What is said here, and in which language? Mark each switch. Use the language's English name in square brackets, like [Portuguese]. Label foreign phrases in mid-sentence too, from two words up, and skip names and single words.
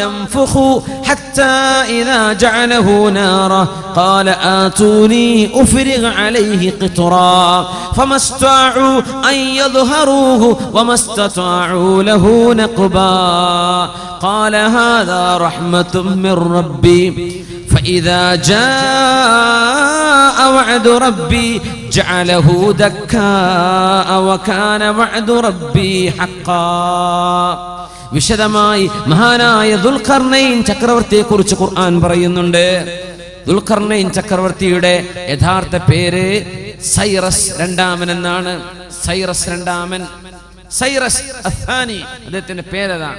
[Arabic] انفخوا حتى إذا جعله نارا قال آتوني أفرغ عليه قطرا فما استطاعوا أن يظهروه وما استطاعوا له نقبا قال هذا رحمة من ربي فإذا جاء وعد ربي جعله دكاء وكان وعد ربي حقا. [Malayalam] വിശദമായി മഹാനായ ദുൽഖർനൈൻ ചക്രവർത്തിയെ കുറിച്ച് ഖുർആൻ പറയുന്നുണ്ട്. ദുൽഖർനൈൻ ചക്രവർത്തിയുടെ യഥാർത്ഥ പേര് സൈറസ് രണ്ടാമൻ എന്നാണ്. സൈറസ് അഥാനി അദ്ദേഹത്തിന്റെ പേരതാണ്.